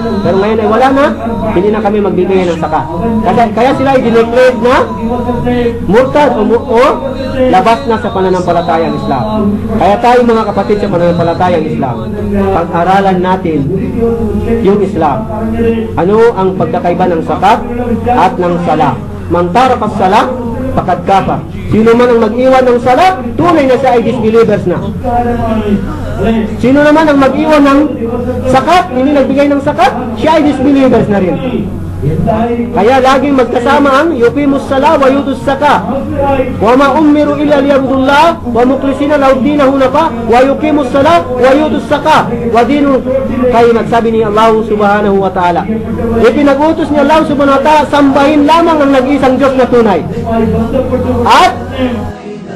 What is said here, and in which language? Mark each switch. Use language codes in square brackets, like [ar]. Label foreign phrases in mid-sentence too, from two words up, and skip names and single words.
[tl] Pero ngayon ay wala na, hindi na kami magbigay ng zakat. Kaya sila ay dineclared na murtad o labas na sa pananampalatayang Islam. Kaya tayo, mga kapatid, sa pananampalatayang Islam, pag-aralan natin yung Islam. Ano ang pagkakaiba ng zakat at ng sala? [ar] من ترك الصلاة فقد كفر. [tl] Sino man ang mag-iwan ng sala, tunay na siya ay disbelievers na. Sino naman ang mag-iwan ng sakat, hindi nagbigay ng sakat, siya ay disbelievers na rin. Kaya laging magkasama ang [ar] يقيموا الصلاة ويؤتوا الزكاة. وما أمروا إلا ليعبدوا الله مخلصين له دينه حنفاء ويقيموا الصلاة ويؤتوا الزكاة ودين [tl] kay nagsabi ni Allah [ar] سبحانه وتعالى. [tl] Ipinag-utos ni Allah [ar] سبحانه وتعالى [tl] sambahin lamang ang nag-isang Diyos na tunay. At